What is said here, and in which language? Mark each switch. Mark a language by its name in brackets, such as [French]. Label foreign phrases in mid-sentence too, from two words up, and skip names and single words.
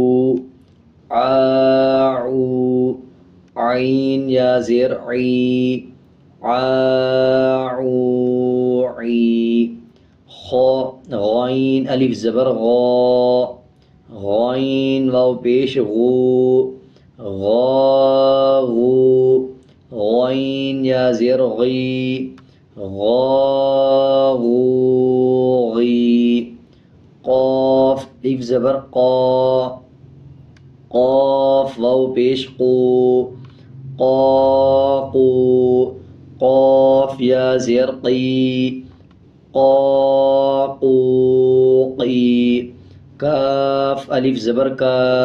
[Urdu] عو، عین یا زیر عی، عو عی، غین الف زبر غا، غین واو پیش غو، غا غو، غین یا زیر غی، غا غو غی، قاف الف زبر قا، قاف واو پیش قو، قا قو، قاف یا زیر قی، قا قو قی، کاف الف زبر کا،